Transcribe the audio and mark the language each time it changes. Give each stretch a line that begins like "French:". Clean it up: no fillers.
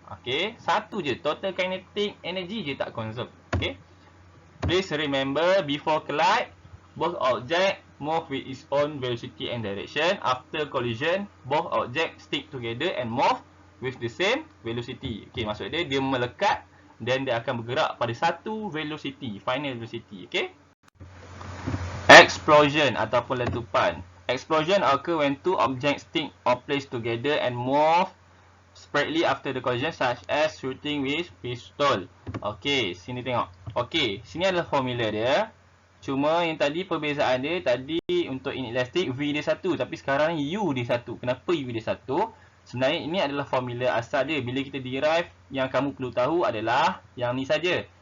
Malay: Okay. Satu je. Total kinetic energy je tak conserve. Okay.
English: Please remember, before collide, both objects move with its own velocity and direction. After collision, both objects stick together and move with the same velocity. Okay.
Malay: Maksud dia, dia melekat dan dia akan bergerak pada satu velocity. Final velocity. Okay. Explosion ataupun letupan.
English: Explosion occur when two objects stick or place together and move separately after the collision, such as shooting with pistol.
Malay: Okey, sini tengok. Okey, sini adalah formula dia. Cuma yang tadi perbezaan dia, tadi untuk inelastic V dia satu, tapi sekarang U dia satu. Kenapa U dia satu? Sebenarnya ini adalah formula asal dia. Bila kita derive, yang kamu perlu tahu adalah yang ni saja.